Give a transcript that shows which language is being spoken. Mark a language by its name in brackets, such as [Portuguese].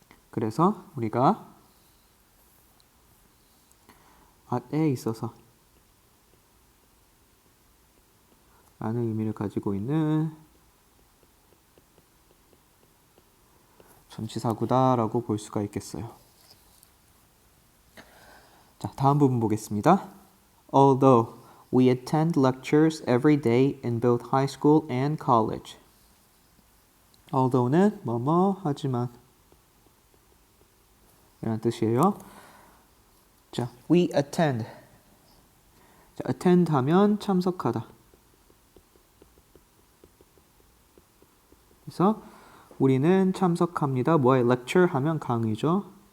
[Korean] 그래서 우리가 맛에 있어서 라는 의미를 가지고 있는 전치사구다라고 볼 수가 있겠어요. 자, 다음 부분 보겠습니다. [English] Although we attend lectures every day in both high school and college. [Korean] Although는 뭐뭐 하지만 이런 뜻이에요. [English] 자, we attend. [Korean] 자, attend 하면 참석하다. 그래서 우리는 참석합니다. 뭐에 lecture 하면 강의죠.